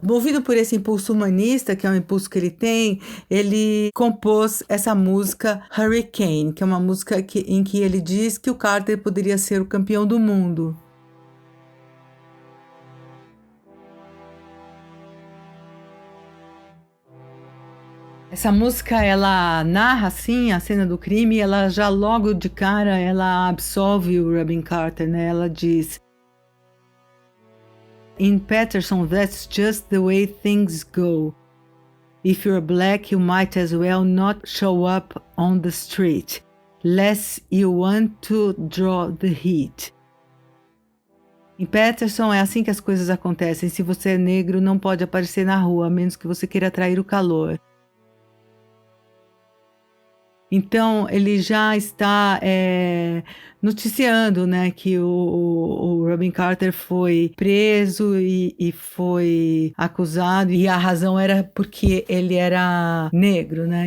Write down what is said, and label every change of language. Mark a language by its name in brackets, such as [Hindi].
[Portuguese] Movido por esse impulso humanista, que é um impulso que ele tem, ele compôs essa música Hurricane, que é uma música em que ele diz que o Carter poderia ser o campeão do mundo. Essa música, ela narra, assim, a cena do crime, ela já logo de cara, ela absolve o Robin Carter, né? Ela diz: [English] "In Patterson, that's just the way things go. If you're black, you might as well not show up on the street, lest you want to draw the heat." [Portuguese] Em Patterson, é assim que as coisas acontecem. Se você é negro, não pode aparecer na rua, a menos que você queira atrair o calor. Então, ele já está noticiando, né, que o Robin Carter foi preso e foi acusado, e a razão era porque ele era negro, né?